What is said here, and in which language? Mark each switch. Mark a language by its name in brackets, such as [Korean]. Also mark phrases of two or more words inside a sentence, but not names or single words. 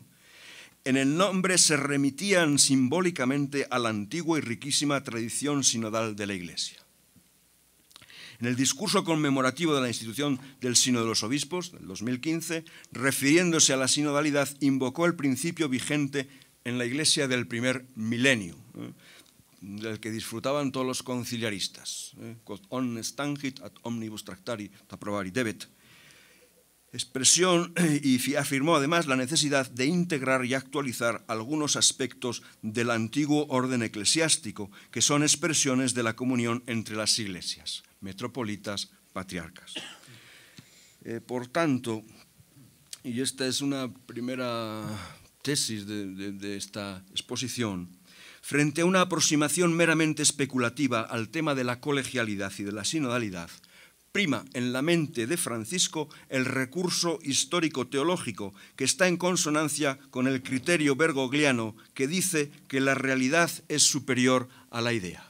[Spanish] En el nombre se remitían simbólicamente a la antigua y riquísima tradición sinodal de la Iglesia. En el discurso conmemorativo de la institución del Sínodo de los Obispos, del 2015, refiriéndose a la sinodalidad, invocó el principio vigente en la Iglesia del primer milenio, del que disfrutaban todos los conciliaristas. [Latin] Quod omnes tangit ad omnibus tractari approbari debet. [Spanish] Expresión y afirmó además la necesidad de integrar y actualizar algunos aspectos del antiguo orden eclesiástico, que son expresiones de la comunión entre las iglesias, metropolitas, patriarcas. Por tanto, y esta es una primera tesis de esta exposición, frente a una aproximación meramente especulativa al tema de la colegialidad y de la sinodalidad, prima en la mente de Francisco el recurso histórico-teológico que está en consonancia con el criterio bergogliano que dice que la realidad es superior a la idea.